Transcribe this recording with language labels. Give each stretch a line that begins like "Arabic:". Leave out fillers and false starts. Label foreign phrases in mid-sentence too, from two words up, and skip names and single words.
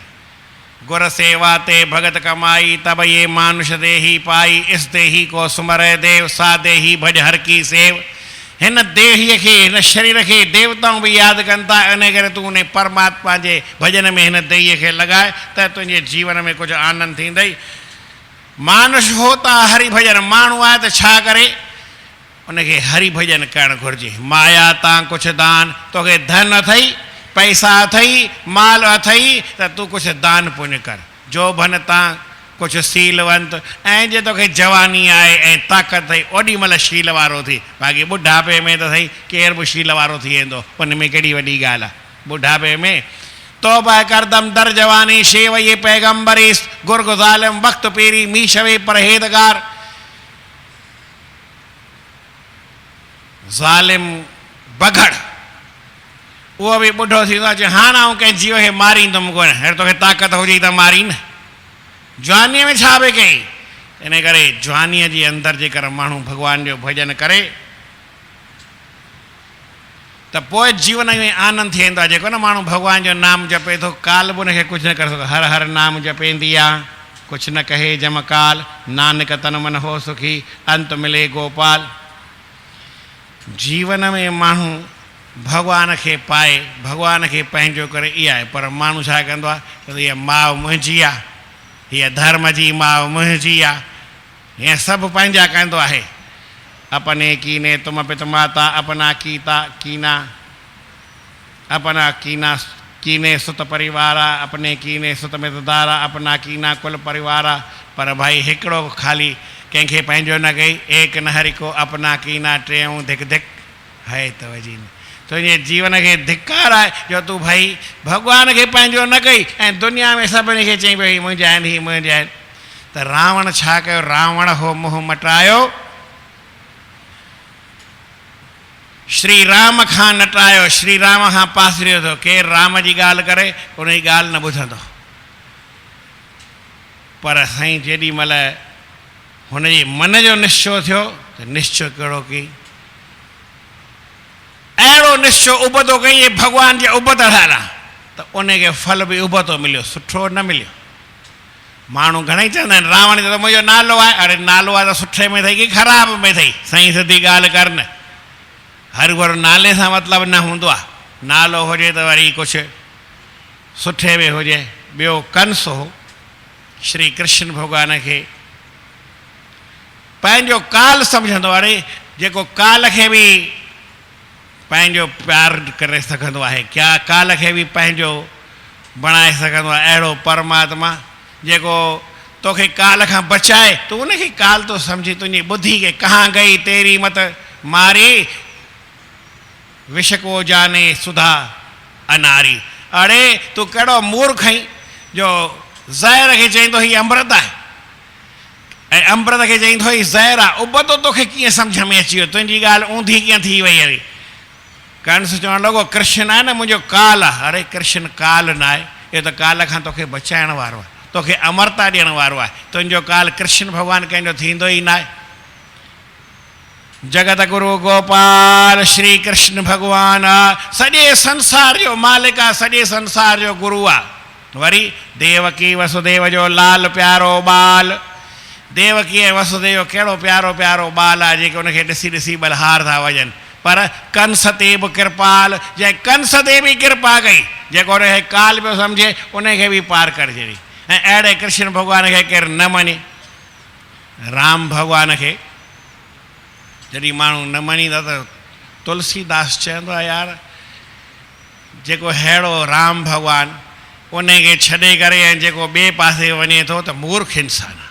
Hindi: गुर सेवा ते भगत कमाई, तब ये मानुष देही पाई। इस देही को सुमरे देव, सा देही भज हर की सेव।
Sindhi: हिन देहीअ खे, हिन शरीर खे देवताऊं बि यादि कनि था। इन करे तूं उन परमात्मा जे भॼन में हिन देहीअ खे लॻाए, त तुंहिंजे जीवन में कुझु आनंद थींदई।
Hindi: मानुष होता हरि भॼन।
Sindhi: माण्हू आहे त छा करे? उनखे हरि भजन करणु घुरिजे। माया तां कुझु दान, तोखे धन अथई, पैसा अथई, माल अथई, त तूं कुझु दान पुण्य कर। जो भन तां कुझु शीलवंत, ऐं जे तोखे जवानी आहे ऐं ताक़त अथई ओॾी महिल शील वारो थी। बाक़ी ॿुढापे में त साईं केर बि शील वारो थी वेंदो, उन में कहिड़ी वॾी ॻाल्हि आहे। ॿुढापे में
Persian: توبه کردم در جوانی شیوهٔ پیغمبری گرگ ظالم وقت پیری می‌شود پرهیزگار.
Sindhi: ज़ालिम बगड़ उहो बि ॿुढो थींदो आहे, हाणे आउं कंहिं जीव खे मारींदुमि कोन, हेॾो तोखे ताक़त हुजे त मारी न। जवानीअ में छा बि कई, इन करे जवानीअ जे अंदरि जेकर माण्हू भॻवान जो भॼन करे त पोइ जीवन में आनंद थी वेंदो आहे। जेको न माण्हू भॻवान जो नाम जपे थो, काल बि उनखे कुझु न करे सघंदो।
Hindi: हर हर नाम जपेंदी आहे, कुझु न कहे जमकाल, नानक तन मन हो सुखी, अंत मिले गोपाल।
Sindhi: जीवन में माण्हू भॻवान खे पाए, भॻवान खे पंहिंजो करे इहा आहे। पर माण्हू छा कंदो आहे, हीअ माउ मुंहिंजी आहे, हीअ धर्म जी माउ मुंहिंजी आहे, हीअं सभु पंहिंजा कंदो आहे।
Hindi: अपने कीने तुम पित माता, अपना कीता कीना, अपना कीना कीने सुत परिवारा, अपने कीने सुत मितदारा, अपना कीना कुल परिवारा।
Sindhi: पर भाई हिकिड़ो ख़ाली कंहिंखे पंहिंजो न कई,
Hindi: एक न हरि को अपना कीना, टेऊं धिक धिक है तवजी।
Sindhi: तुंहिंजे जीवन खे धिकार आहे जो तूं भाई भॻवान खे पंहिंजो न कई ऐं दुनिया में सभिनी खे चई भई मुंहिंजा आहिनि, हीअ मुंहिंजा आहिनि। त रावण छा कयो, रावण हो मुंहुं मटायो, श्री राम खां नटायो, श्री राम खां पासरियो थियो। केरु राम जी ॻाल्हि करे उन जी ॻाल्हि न ॿुधंदो। पर साईं जेॾी महिल हुनजे मन जो निश्चय थियो त निश्चय कहिड़ो कई, अहिड़ो निश्चय उबतो कई भॻवान जे उबत हलां, त उनखे फल बि उबतो मिलियो, सुठो न मिलियो। माण्हू घणेई चवंदा आहिनि रावण जो त मुंहिंजो नालो आहे। अरे नालो आहे त सुठे में अथई की ख़राब में अथई, साईं सिधी ॻाल्हि कर न। हर भर नाले सां मतिलबु न हूंदो आहे, नालो हुजे त वरी कुझु सुठे में हुजे। ॿियो कंस हो, श्री कृष्ण भॻवान खे पंहिंजो काल सम्झंदो। अरे जेको काल खे बि पंहिंजो प्यारु करे सघंदो आहे, क्या काल खे बि पंहिंजो बणाए सघंदो आहे, अहिड़ो परमात्मा जेको तोखे काल खां बचाए, तूं उनखे काल तो सम्झी। तुंहिंजी ॿुधी खे
Hindi: कहाँ गई तेरी मत मारी, विष को जाने सुधा अनारी।
Sindhi: अड़े तूं कहिड़ो मूर्ख आहीं जो ज़हर खे चईंदो हीअ अमृत आहे ऐं अमृत खे चईंदो हीअ ज़हर आहे। उबतो तोखे कीअं सम्झ में अची वियो, तुंहिंजी ॻाल्हि ऊंधी कीअं थी वई। अरे कंस चवणु लॻो कृष्ण आहे न मुंहिंजो काल आहे। अरे कृष्ण काल न आहे, इहो त काल खां तोखे बचाइण वारो आहे, तोखे अमरता ॾियण वारो आहे। तुंहिंजो काल कृष्ण भॻवानु कंहिंजो थींदो ई न आहे। जगत गुरु गोपाल श्री कृष्ण भॻवान सॼे संसार जो मालिक आहे, सॼे संसार जो गुरु आहे। वरी देवकी वसुदेव जो लाल प्यारो बाल, देवकी ऐं वसुदेव कहिड़ो प्यारो प्यारो बाल आहे जेके उनखे ॾिसी ॾिसी बलहार था वञनि। पर कंस ते बि कृपाल, जंहिं कंस ते बि कृपा कई, जेको उनखे काल पियो सम्झे उनखे बि पार करे छॾी। ऐं अहिड़े कृष्ण भॻवान खे केरु न मञे। राम भॻवान खे जॾहिं माण्हू न मञींदा त तुलसीदास चवंदो आहे यार जेको अहिड़ो राम भॻवानु उनखे छॾे करे ऐं जेको ॿिए पासे वञे थो त मूर्ख इंसान आहे।